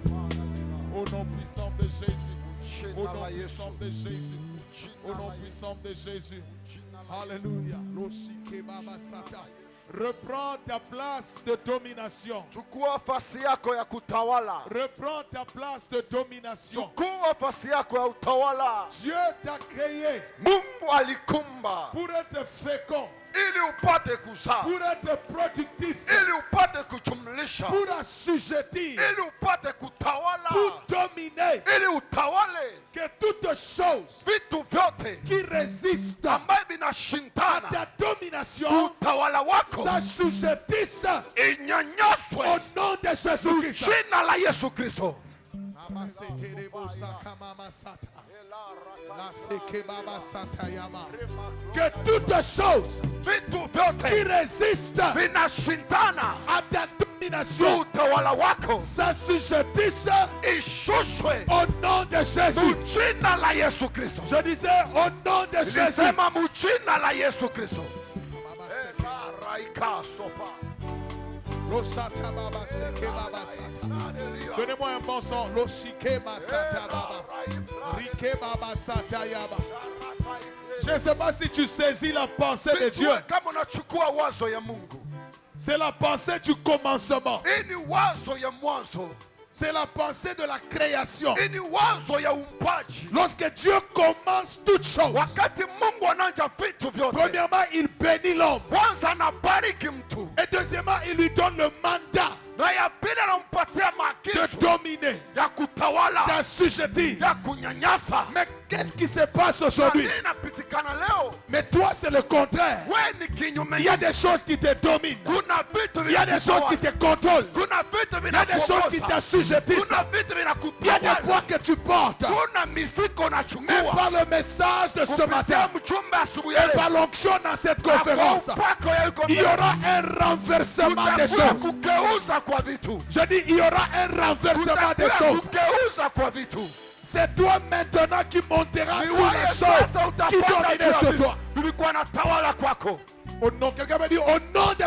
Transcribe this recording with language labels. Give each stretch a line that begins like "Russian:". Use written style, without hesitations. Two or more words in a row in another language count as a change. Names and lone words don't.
French: Au nom puissant de Jésus. Au nom puissant de Jésus. Au nom puissant de Jésus. Alléluia. Reprends ta place de domination.
Swahili: Chukua fasi yako ya kutawala.
French: Reprends ta place de domination.
Swahili: Chukua fasi yako ya utawala.
French: Dieu t'a créé
Swahili: Mungu alikumba
French: pour être fécond,
Swahili: ili upate kuzaa,
French: pour être productif,
Swahili: ili upate kujumlisha,
French: pour assujettir,
Swahili: ili upate kutawala,
French: pour dominer.
Swahili: ili utawale
French: Que toutes choses
Swahili: vitu vyote
French: qui résistent
Swahili: ambaye
French: à
Swahili: vinashindana
French: ta domination
Swahili: utawala wako
French: s'assujettissent
Swahili: inyanyaswe
French: au nom de Jésus-Christ.
Swahili: jina la Yesu Kristo.
French: Que toutes choses
Swahili: Vitu
French: qui
Swahili: vyote
French: résistent
Swahili: vinashindana
French: à ta domination
Swahili: utawala wako
French: s'assujettissent
Swahili: ishushwe
French: au nom de Jésus.
Swahili: jina la Yesu Kristo.
French: Je disais au nom de Jésus.
Swahili: Nilisema mjina la Yesu Kristo.
French: Donnez-moi un bon son. Je ne sais pas si tu saisis la pensée de Dieu.
Swahili: Sijui kama unachukua wazo ya Mungu.
French: C'est la pensée du commencement.
Swahili: Hii ni wazo ya mwanzo.
French: C'est la pensée de la création.
Swahili: Hii ni wazo ya uumbaji.
French: Lorsque Dieu commence toutes choses,
Swahili: Wakati Mungu anaanza vitu vyote,
French: premièrement, il bénit l'homme.
Swahili: kwanza anabariki mtu,
French: Et deuxièmement, il lui donne le mandat
Swahili: na ya pili anampatia
French: de
Swahili: maagizo
French: dominer,
Swahili: ya kutawala,
French: d'assujettir.
Swahili: ya kunyanyasa.
French: Mais qu'est-ce qui se passe
Swahili: Na
French: aujourd'hui?
Swahili: nini inapitikana leo?
French: Mais toi, c'est le contraire.
Swahili: Wewe ni kinyume.
French: Il y a des choses qui te dominent.
Swahili: Kuna vitu
French: Il y a des choses qui te contrôlent.
Swahili: Kuna vitu
French: Il y a des choses qui
Swahili: vinakuongoza.
French: t'assujettissent.
Swahili: Kuna vitu
French: Il y a des poids
Swahili: vinakutawala.
French: que tu portes.
Swahili: Kuna mizigo
French: Mais
Swahili: unachukua.
French: par le message de ce
Swahili: Kupitia
French: matin,
Swahili: mchumbe asubuhi ya
French: et par
Swahili: leo,
French: l'onction dans cette
Swahili: na kwa
French: conférence,
Swahili: upako ya yuko
French: il y
Swahili: mbele,
French: aura un renversement des
Swahili: kutakuwa
French: choses.
Swahili: kugeuza kwa vitu.
French: Je dis, il y aura un renversement des
Swahili: Kutakuwa
French: choses.
Swahili: kugeuza kwa vitu.
French: C'est toi maintenant qui monteras
Swahili: Ni
French: sur
Swahili: wewe
French: les
Swahili: sasa
French: choses qui
Swahili: utapanda
French: dominent
Swahili: juu ya
French: sur
Swahili: vitu.
French: toi.
Swahili: Tulikuwa na tawala kwako.
French: Au nom, quelqu'un me dit, au nom de